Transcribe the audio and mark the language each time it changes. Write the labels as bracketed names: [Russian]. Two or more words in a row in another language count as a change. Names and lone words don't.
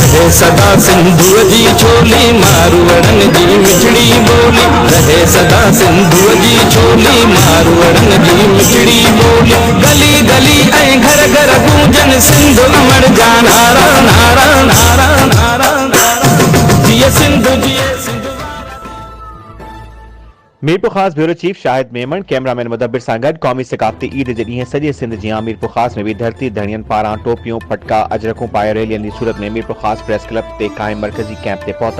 [Sindhi] सदा सिंधु जी छोली मारवड़न जी मिठड़ी बोली, रहे सदा सिंधु जी छोली मारवड़न जी मिठड़ी बोली। गली गली ऐं घर घर गूंजन सिंधु अमर जा नारा नारा नारा नारा नारा, जिए सिंधु जिए सिंधु। मीरपुर खास [English] bureau chief [Sindhi] शाहिद मेमन, कैमरामैन मुदब्बिर सां गॾु क़ौमी सकाफ़ती ईद जे ॾींहुं सॼे सिंध जी मीरपुर खास में भी धरती धणियनि पारां टोपियूं फटका अजरकूं पाए रैलियनि जी सूरत में मीरपुर खास [English] press club [Sindhi] ते क़ाइम मरकज़ी कैंप ते पहुता।